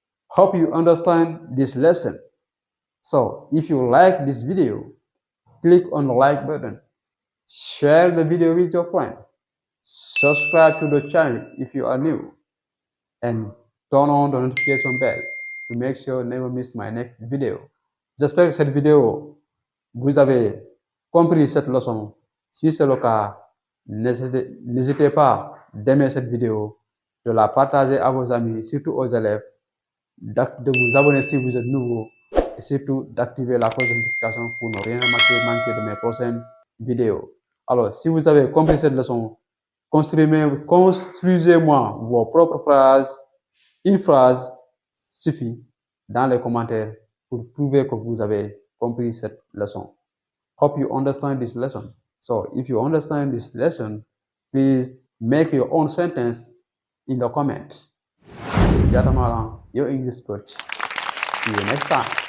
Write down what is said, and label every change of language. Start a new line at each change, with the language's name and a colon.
English: Hope you understand this lesson. So, if you like this video, click on the like button, share the video with your friend, subscribe to the channel if you are new, and turn on the notification bell to make sure you never miss my next video.
French: J'espère que cette vidéo, vous avez compris cette leçon. Si c'est le cas, n'hésitez pas d'aimer cette vidéo, de la partager à vos amis, surtout aux élèves, de vous abonner si vous êtes nouveau, et surtout d'activer la cloche de notification pour ne rien manquer de mes prochaines vidéos. Alors, si vous avez compris cette leçon, construisez-moi vos propres phrases. Une phrase suffit dans les commentaires pour prouver que vous avez compris cette leçon.
English: Hope you understand this lesson. So, if you understand this lesson, please make your own sentence in the comments. Jatamalang, your English coach. See you next time.